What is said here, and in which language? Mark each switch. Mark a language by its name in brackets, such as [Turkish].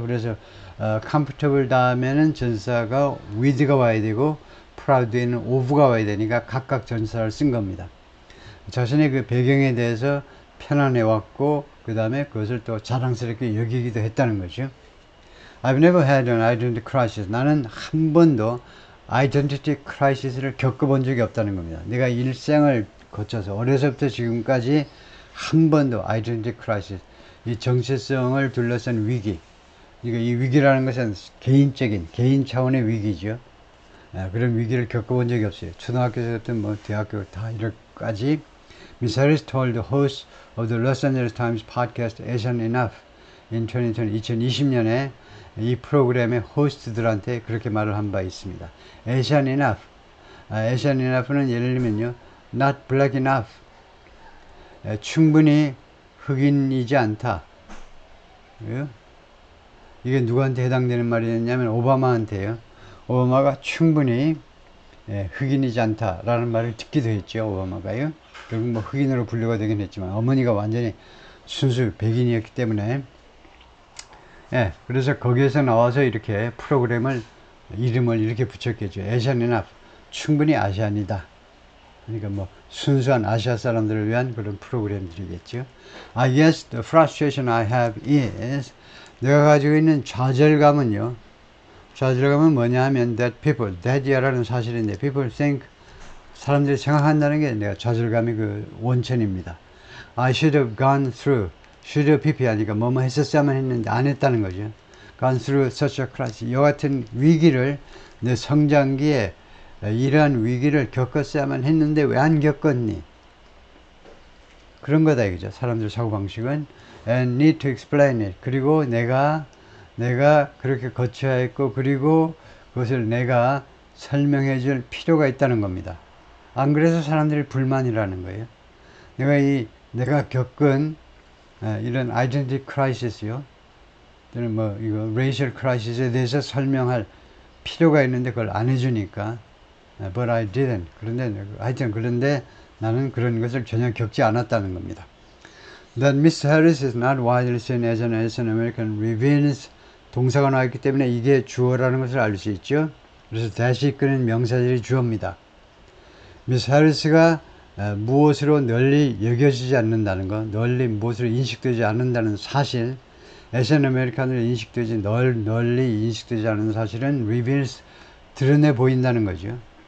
[Korean] 그래서 comfortable 다음에는 전사가 with가 와야 되고 proud에는 of가 와야 되니까 각각 전사를 쓴 겁니다. 자신의 그 배경에 대해서 편안해 왔고 그 다음에 그것을 또 자랑스럽게 여기기도 했다는 거죠. [English] I've never had an identity crisis. [Korean] 나는 한 번도 identity crisis를 겪어본 적이 없다는 겁니다. 내가 일생을 거쳐서 어려서부터 지금까지 한 번도 identity crisis, 이 정체성을 둘러싼 위기, 그러니까 이 위기라는 것은 개인 차원의 위기죠. 그런 위기를 겪어본 적이 없어요. 초등학교부터 뭐 대학교 다 이렇게까지. [English] Miss Harris told the host of the Los Angeles Times podcast Asian Enough in [Korean] 2020년에 이 프로그램의 호스트들한테 그렇게 말을 한 바 있습니다. [English] Asian Enough. [Korean] Asian Enough는 예를 들면요, [English] not black enough. [Korean] 충분히 흑인이지 않다. 왜요? 이게 누구한테 해당되는 말이냐면 오바마한테요. 오바마가 충분히 흑인이지 않다라는 말을 듣기도 했죠. 오바마가요. 결국 뭐 흑인으로 분류가 되긴 했지만 어머니가 완전히 순수 백인이었기 때문에 그래서 거기에서 나와서 이렇게 프로그램을 이름을 이렇게 붙였겠죠. Asian enough. 충분히 아시안이다. 그러니까 뭐 순수한 아시아 사람들을 위한 그런 프로그램들이겠죠. [English] I guess the frustration I have is, [Korean] 내가 가지고 있는 좌절감은요, 좌절감은 뭐냐 하면 that people, that이라는 사실인데 [English] people think, [Korean] 사람들이 생각한다는 게 내가 좌절감의 그 원천입니다. [English] I should have gone through, should have pp [Korean] 하니까 뭐뭐 했었어야만 했는데 안 했다는 거죠. [English] gone through such a crisis, [Korean] 이와 같은 위기를 내 성장기에 이러한 위기를 겪었어야만 했는데 왜 안 겪었니? 그런 거다 이거죠. 사람들 사고방식은 [English] and need to explain it. [Korean] 그리고 내가 그렇게 거쳐야 했고 그리고 그것을 내가 설명해 줄 필요가 있다는 겁니다. 안 그래서 사람들이 불만이라는 거예요. 내가 겪은 이런 identity crisis요. 또는 뭐 이거 racial crisis에 대해서 설명할 필요가 있는데 그걸 안 해주니까 [English] but I didn't. [Korean] 그런데 나는 그런 것을 전혀 겪지 않았다는 겁니다. [English] That Miss Harris is not widely seen as an Asian American reveals, [Korean] 동사가 나왔기 때문에 이게 주어라는 것을 알 수 있죠. 그래서 다시 이끄는 명사절이 주어입니다. Miss Harris가 무엇으로 널리 여겨지지 않는다는 것, 널리 무엇으로 인식되지 않는다는 사실, Asian American으로 널리 인식되지 않는 사실은 reveals, 드러내 보인다는 거죠.